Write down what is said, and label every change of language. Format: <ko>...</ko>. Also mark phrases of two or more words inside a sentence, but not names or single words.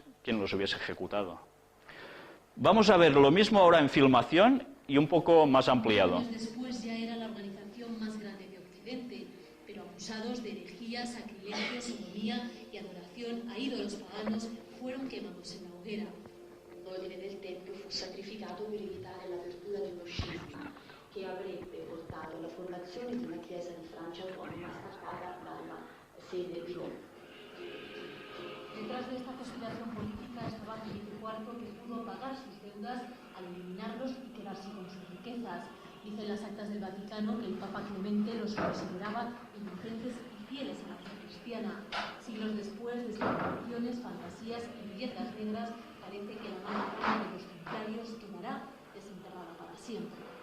<es>¿Quién los hubiese ejecutado? Vamos a ver lo mismo ahora en filmación y un poco más ampliado. Años después ya era la organización más grande de Occidente, pero acusados de herejías, sacrilegio, sodomía y adoración a ídolos paganos, fueron quemados en la hoguera.</es> <it>L'ordine del Tempio fu sacrificato per evitare l'apertura dello scisma che avrebbe portato alla formazione di una chiesa di Francia autonoma staccata dalla sede di Roma.</it> <es>Detrás de esta conspiración política estaba Felipe IV, que pudo pagar sus deudas al eliminarlos y quedarse con sus riquezas. Dice en las actas del Vaticano que el Papa Clemente los consideraba inocentes y fieles a la fe cristiana. Siglos después de especulaciones, fantasías y bellezas negras, parece que la mala fama de los templarios quedará desenterrada para siempre.</es>